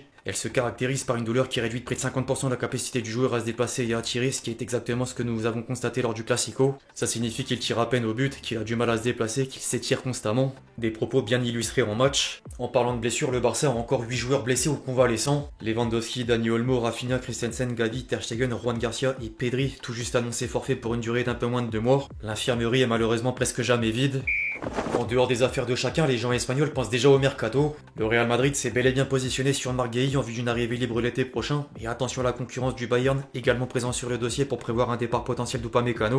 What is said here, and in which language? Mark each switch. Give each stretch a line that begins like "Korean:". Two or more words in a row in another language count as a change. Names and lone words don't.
French: Elle se caractérise par une douleur qui réduit de près de 50% la capacité du joueur à se déplacer et à tirer, ce qui est exactement ce que nous avons constaté lors du Classico. Ça signifie qu'il tire à peine au but, qu'il a du mal à se déplacer, qu'il s'étire constamment. Des propos bien illustrés en match. En parlant de blessures, le Barça a encore 8 joueurs blessés ou convalescents. Lewandowski, Dani Olmo, Rafinha, Christensen, Gavi, Ter Stegen, Juan Garcia et Pedri, tout juste annoncé forfait pour une durée d'un peu moins de 2 mois. L'infirmerie est malheureusement presque jamais vide. En dehors des affaires de chacun, les gens espagnols pensent déjà au mercato. Le Real Madrid s'est bel et bien positionné sur Marguerite en vue d'une arrivée libre l'été prochain. Et attention à la concurrence du Bayern, également présent sur le dossier pour prévoir un départ potentiel d'Upamecano.